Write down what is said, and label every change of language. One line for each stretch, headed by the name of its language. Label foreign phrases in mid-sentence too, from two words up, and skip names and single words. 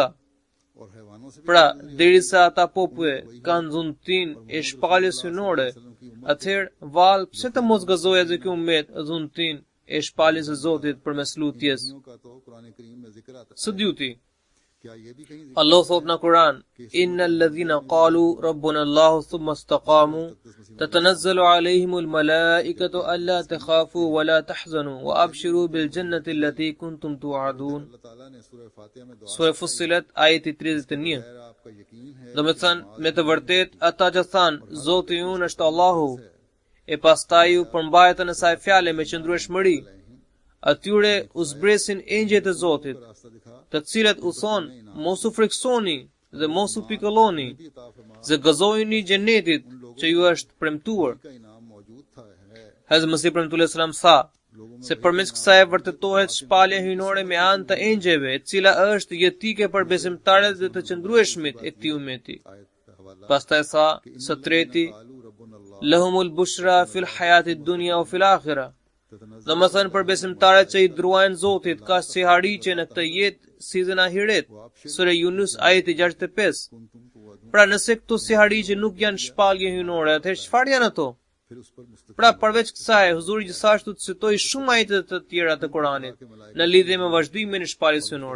Albanian: Pra, derisa ata popull kanë dhuntin e shpalljes hyjnore, atëherë val pse të mos gëzojë edhe ky ummet dhuntin e shpalljes së Zotit përmes lutjes. Së dyti, Allah thot në Kur'an,
Arabic: إن الذين قالوا ربنا الله ثم استقاموا تتنزل عليهم الملائكة ألا تخافوا ولا تحزنوا وأبشروا بالجنة التي كنتم توعدون.
Albanian: Sura Fussilat ayeti 31. Do të thënë, me të vërtet ata që thanë Zoti ynë është Allahu, e pastaj u përmbajtën asaj fjale me qëndrueshmëri, atyre u zbresin engjëjt e Zotit, të cilët u thonë, mos u friksoni dhe mos u pikëlloni, dhe gëzojeni xhenetit që ju është premtuar. Hazrat Mesih premtues salam tha, se përmes kësaj vërtetohet shpallja hyjnore me anë të engjëjve, e cila është jetike për besimtarët dhe të qëndrueshmit e këtij ummeti. Pastaj tha, së treti,
Arabic: لهم البشرى في الحياة الدنيا وفي الآخرة.
Albanian: Dhe më thënë për besimtarët që i druajnë Zotit, ka si hariqe në këtë jetë si dhe në ahiret. Sura Yunus ajeti 65. Pra nëse këto si hariqe nuk janë shpallje hyjnore, atëherë çfarë janë ato? Pra përveç kësaj, huzuri gjithashtu të citoi shumë ajete të tjera të Kuranit në lidhje me vazhdimin e shpalljes hyjnore.